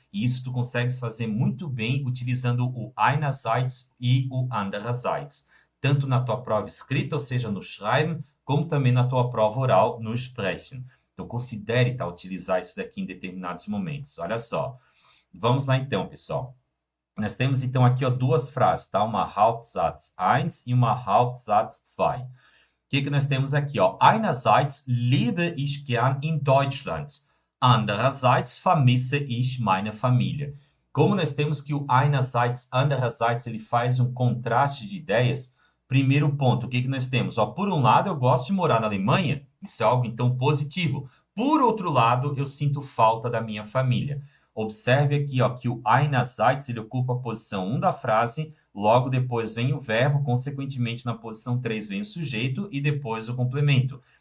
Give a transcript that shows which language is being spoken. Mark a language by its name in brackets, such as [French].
[Portuguese] E isso tu consegues fazer muito bem utilizando o einerseits e o andererseits, tanto na tua prova escrita, ou seja, no Schreiben, como também na tua prova oral, no Sprechen. Então, considere tá, utilizar isso daqui em determinados momentos. Olha só. Vamos lá, então, pessoal. Nós temos, então, aqui ó, duas frases, tá? Uma Hauptsatz 1 e uma Hauptsatz 2. O que nós temos aqui? Ó? [German] Einerseits lebe ich gern in Deutschland. Andererseits vermisse ich meine Familie. [Portuguese] Como nós temos que o einerseits, andererseits, ele faz um contraste de ideias, primeiro ponto, o que nós temos? Ó, por um lado, eu gosto de morar na Alemanha, isso é algo, então, positivo. Por outro lado, eu sinto falta da minha família. Observe aqui ó, que o einerseits ele ocupa a posição 1 da frase, logo depois vem o verbo, consequentemente na posição 3 vem o sujeito e depois o complemento.